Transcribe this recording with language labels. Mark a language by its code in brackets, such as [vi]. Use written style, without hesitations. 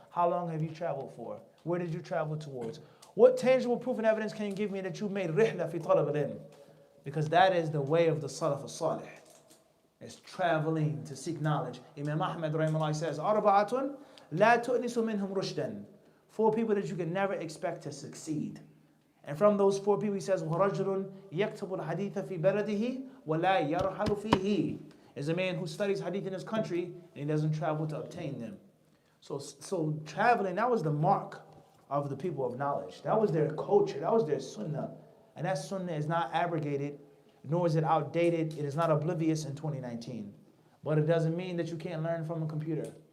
[en] How long have you traveled for? Where did you travel towards? What tangible proof and evidence can you give me that you made rihla fi talab al-ilm? Because that is the way of the Salaf al-Salih. It's traveling to seek knowledge. Imam Ahmad rahimahullah says, [ar] Arba'atun la tu'nisu minhum rushdan. [en] 4 people that you can never expect to succeed. And from those 4 people, he says, [ar] وَرَجُلٌ يَكْتُبُ الْحَدِيثَ فِي بَلَدِهِ وَلَا يَرْحَلُ فِيهِ. [en] Is a man who studies hadith in his country and he doesn't travel to obtain them. So traveling, that was the mark of the people of knowledge. That was their culture. That was their sunnah. And that sunnah is not abrogated, nor is it outdated. It is not oblivious in 2019. But it doesn't mean that you can't learn from a computer.